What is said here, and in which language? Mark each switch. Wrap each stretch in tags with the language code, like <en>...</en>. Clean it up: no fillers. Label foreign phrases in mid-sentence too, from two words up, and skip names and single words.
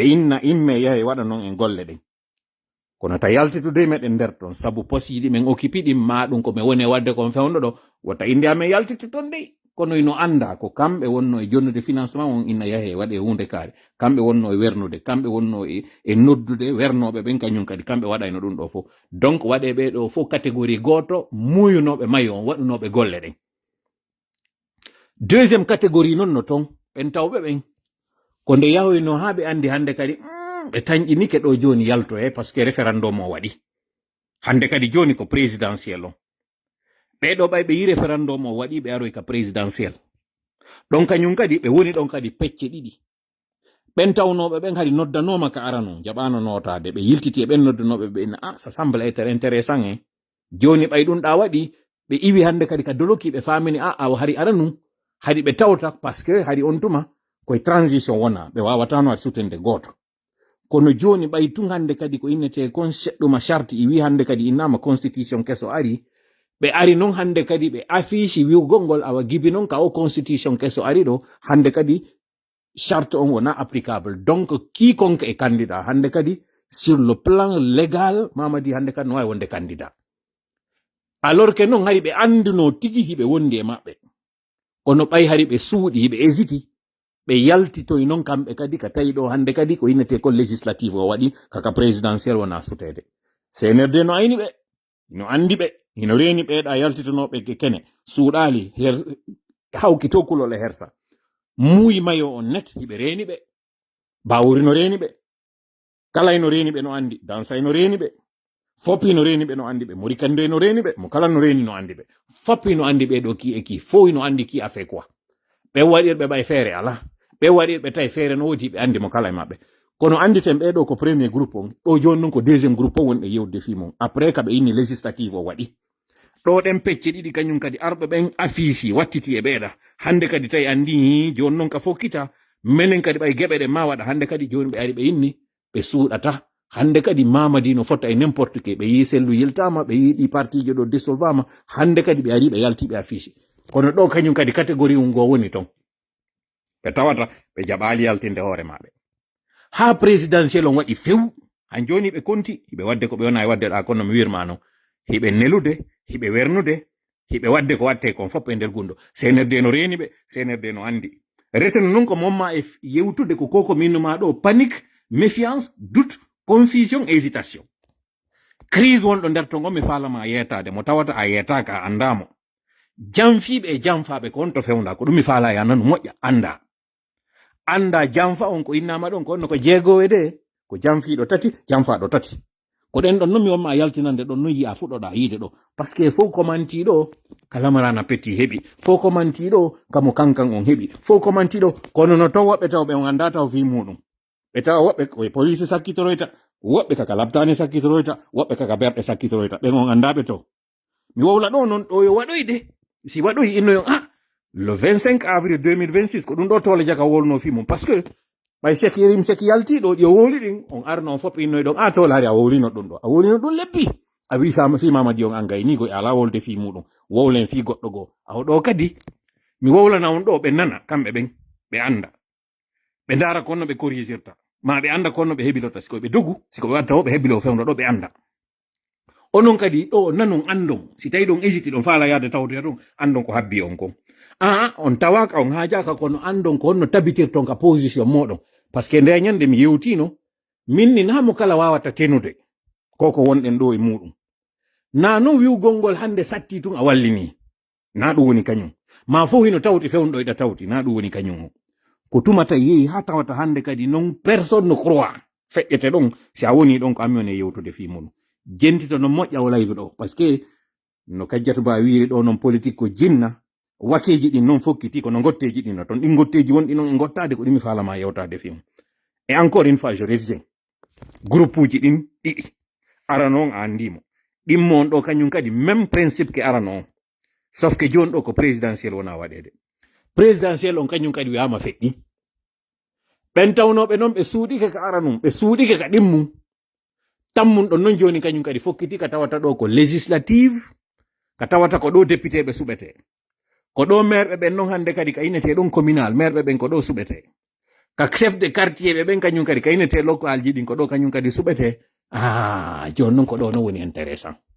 <ff>inna imme yahe waɗa noon en golle ɗen kono ta yaltitude meɗen nder ton sabu posiɗi men occupi ɗin ma ɗum ko me woni wadde kon fewno ɗo wota inde amen yaltitu ton dey kono ino anda ko kamɓe wonno e jonnude financement on inna yahe waɗe hunde kaare kamɓe wonno e wernude kamɓe wonno e noddude wernoɓe ɓen kañum kadi kamɓe waɗayno ɗum ɗo fof donc waɗe ɓe ɗo fof catégorie goto muyunoɓe mayo on waɗunoɓe golle ɗen</ff> <fr>deuxiéme catégorie</fr> <ff>noon no ton ɓen tawɓe ɓen ko nde yahoyno ha ɓe andi hande kadi ɓe tañƴinike ɗo joni yalto</ff> <fr>par ce que référendum</fr> <ff>o waɗi hande kadi joni ko présidentiel on ɓeɗo ɓay ɓe yi référendum o waɗi ɓe aroy ka présidentiel ɗon kañum kadi ɓe woni ɗon kadi pecce ɗiɗi ɓen tawnoɓe ɓen kadi noddanoma ka arano jaɓano notade ɓe yiltiti e ɓen noddanoɓe ɓe</ff> <fr>ça semble être intéressant</fr> <ff>joni ɓay ɗum ɗa waɗi ɓe iwi hande kadi ka doloki ɓe famini awa hari aranu hadi ɓe tawta</ff> <fr>parce que</fr> <ff>hari on tuma koye transition wona ɓe wawatano ad sutende goto kono joni ɓay tun hande kadi ko innete kon seɗɗuma charte i wi hande kadi innama constitution keso ari ɓe ari non hande kadi ɓe affiche wiwgol ngol awa gibi non ka o constitution keso ari ɗo hande kadi charte on wona</ff> <fr>applicable donc quiconque est candidat</fr> <ff>hande kadi</ff> <fr>sur le plan légal</fr> <ff>Mamadi hande kadi no wawi wonde candidat</ff> <fr>alors que</fr> <ff>non hari ɓe anduno tigi hiɓe wondi e maɓɓe kono ɓay hari ɓe suuɗi hiɓe hésiti ɓe yaltitoy non kamɓe kadi ka tawi ɗo hande kadi ko innete ko législative o waɗi kaka présidentiel wona sutede CNRD no ayni ɓe no andi ɓe hino reeni ɓeeɗa yaltitonoɓe kene suuɗali hawki to kulol e hersa muuyi mayo on net hiɓe reeni ɓe bawuri no reeni ɓe kala no reeni ɓe no andi dansay no reeni ɓe foppi no reeni ɓe no andi ɓe morikande no reeni ɓe mo kala no reeni no andi ɓe foppi no andi ɓe ɗo ki e ki fof no andi ki</ff> <fr>a fait quoi</fr> <ff>ɓe waɗirɓe ɓay feere ala ɓe waɗirɓe tawi feere no wodi ɓe andi mo kala e maɓɓe kono anditen ɓeɗo ko</ff> <fr>premier groupe</fr> <ff>on ɗo joni noon ko</ff> <fr>deuxiéme groupe</fr> <ff>on wonɓe yewde fi mon après ka ɓe inni législative o waɗi ɗo ɗen pecce ɗiɗi kañum kadi arɓe ɓen affiche wattiti e ɓeeɗa hande kadi tawi andi joni noon ka fokkita menen kadi ɓay geɓe ɗe ma waɗa hande kadi joni ɓe ari ɓe inni ɓe suuɗata hande kadi Mamadi no fotta e</ff> <fr>n'importe que</fr> <ff>ɓe yi sellu yiltama ɓe yi ɗi partije ɗo dissolvama hande kadi ɓe ari ɓe yalti ɓe affiche kono ɗo kañum kadi catégorie ngo woni ton ɓe tawata ɓe jaɓali yaltinde hoore maɓɓe ha présidentiel on waɗi few han joni ɓe konti hiɓe wadde ko ɓe wona e wadde ɗa kono mi wirma no hiɓe nelude hiɓe wernude hiɓe wadde ko watte kon fof e nder gunɗo CNRD no reeni ɓe CNRD no andi reteno non ko momma e yewtude ko koko minnuma ɗo</ff> <fr>panique méfiance doute confusion hésitation</fr> <ff>crise wonɗo nder to mi falama yeetade mo tawata a yeetaka a andamo janfiɓe e janfaɓe ko on to fewda ko ɗum mi faala ya nanu moƴƴa anda janfa on ko innama ɗon ko onno ko jeegowe de ko janfiɗo tati janfaɗo tati ko ɗen ɗon noon mi wonma yaltinande ɗon noon yiya fuɗɗoɗa yiide ɗo</ff> <fr>par ce que</fr> <ff>fof komantiɗo kalamarana petti heɓi fof komantiɗo kamo kankan on heɓi fof komantiɗo kono no to woɓɓe taw ɓe on anda taw fi muɗum ɓe tawa woɓɓe koye police sakkitoroyta woɓɓe kaka labtani sakkitoroyta woɓɓe kaka berɗe sakkitoroyta ɓen on andaɓe to mi wowla ɗo noon ɗo yo waɗoyde si waɗoyi innoyon</ff> <fr>le 25 avril 2026</fr> <ff>ko ɗum ɗo tole jaga wolno fi mum</ff> <fr>par ce que</fr> <ff>ɓay seki yerim seki yaltiɗo ɗi o wowli ɗin on arno on fof innoy ɗon tole hari a wowlino ɗum ɗo a wowlino ɗum lebbi a wi fi Mamadi on an gayni goy ala wolde fi muɗum wowlen fi goɗɗo goo aw ɗo kadi mi wowlana on ɗo ɓe nana kamɓe ɓen ɓe anda ɓe dara konno ɓe corrigirta ma ɓe anda konno ɓe heɓilota siko ɓe dogu siko ɓe watta o ɓe heɓilo fewno ɗo ɓe anda onon kadi ɗo nanon andon si tawi ɗon hésiti ɗon faala yaade tawtoya ɗon andon ko habbi on kon on tawaka on haajaka kono andon ko honno tabitirton ka position moɗon</ff> <fr>par ce que</fr> <ff>nde ñande mi yewtino minni namo kala wawata tenude koko wonɗen ɗo e muɗum na non wiwgol ngol hande satti tun a wallini na ɗum woni kañum ma fo hino tawti fewno ɗo tawti na ɗum woni kañum o ko tumata yehi ha tawata hande kadi non</ff> <fr>personne ne croit</fr> <ff>feƴƴete ɗon si a woni ɗon ko ammi on e yewtude fi muɗum jentito no moƴƴa o live ɗo</ff> <fr>par ce que</fr> <ff>no kajjatu ba wiiri ɗo non politique ko jinna wakeji ɗin non fokkiti kono gotteji ɗin no ton ɗin gotteji wonɗi non e gottade ko ɗimi falama yewtade</ff> <fr>film et encore une fois je reviens groupe</fr> <ff>uji ɗin ɗiɗi arano on a andimo ɗimmo on ɗo kañum kadi</ff> <fr>même principe</fr> <ff>ke arano on</ff> <fr>sauf que</fr> <ff>joni ɗo ko présidentiel wona waɗede présidentiel on kañum kadi wiyama feƴƴi ɓen tawnoɓe noon ɓe suuɗike ka aranum ɓe suuɗike ka ɗimmum tammum ɗon noon joni kañum kadi fokkiti ka tawata ɗo ko législative ka tawata ko ɗo député ɓe suɓete ko ɗo maire ɓen noon hande kadi ka inete ɗon communal maire ɓen ko ɗo suɓete ka</ff> <fr>chef de quartier</fr> <ff>ɓen kañum kadi ka inete local ji ɗin ko ɗo kañum kadi suɓete joni noon ko ɗo no woni intéressant</ff>